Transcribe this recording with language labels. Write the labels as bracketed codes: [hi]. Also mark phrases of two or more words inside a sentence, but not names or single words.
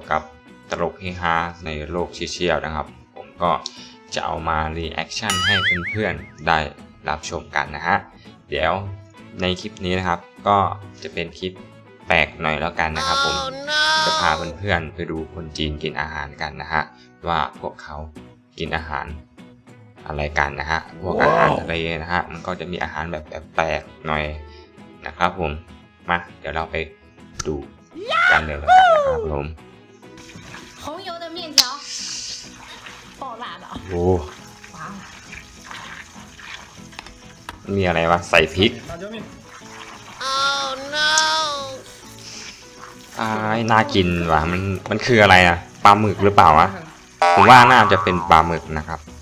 [th] กับตลกเฮฮาในโลกโซเชียลนะครับผมก็จะเอามารีแอคชั่นให้เพื่อนๆได้รับชมกันนะฮะเดี๋ยวในคลิปนี้นะครับก็จะเป็นคลิปแปลกหน่อยแล้วกันนะครับผมจะพาเพื่อนๆไปดูคนจีนกินอาหารกันนะฮะว่าพวกเขากินอาหารอะไรกันนะฮะพวกอาหารทะเลนะฮะมันก็จะมีอาหารแบบแปลกหน่อยนะครับผมมาเดี๋ยวเราไปดูกันเลยแล้วกันนะครับผม [zh] 红油的面条，爆辣的。 [th] โอ้มีอะไรวะใส่พริกน่ากินว่ะมันคืออะไรอ่ะปลาหมึกหรือเปล่าวะผมว่าน่าจะเป็นปลาหมึกนะครับ